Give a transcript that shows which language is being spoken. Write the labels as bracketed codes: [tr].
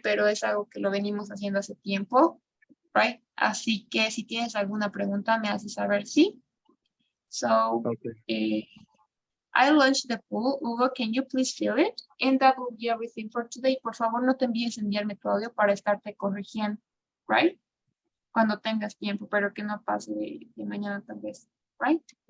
[es] Pero es algo que lo venimos haciendo hace tiempo, right? Así que si tienes alguna pregunta, me haces saber, ¿sí? [en] So, I launched the poll. Hugo, can you please fill it? And that will be everything for today. [es] Por favor, no te envíes a enviarme tu audio para estarte corrigiendo, right? Cuando tengas tiempo, pero que no pase de mañana tal vez, right?